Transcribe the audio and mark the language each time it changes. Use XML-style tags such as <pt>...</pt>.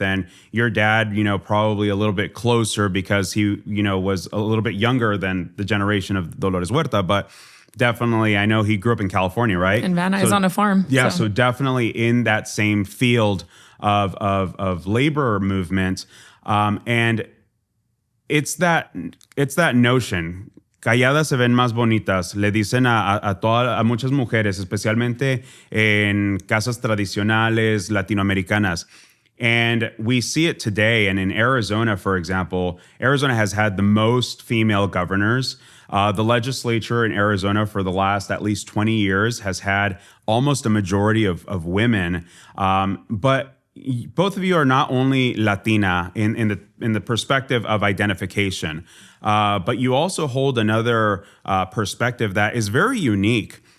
<en>And your dad, probably a little bit closer because he, was a little bit younger than the generation of Dolores Huerta, but definitely, I know he grew up in California, right? And Van Nuys on a farm. Yeah, so definitely in that same field of labor movement. And it's that notion.</en> <es>Calladas se ven más bonitas, le dicen a muchas mujeres, especialmente en casas tradicionales latinoamericanas.</es> <en>And we see it today. And in Arizona, for example, Arizona has had the most female governors. The legislature in Arizona for the last at least 20 years has had almost a majority of women. But both of you are not only Latina in the perspective of identification, but you also hold another perspective that is very unique.</en>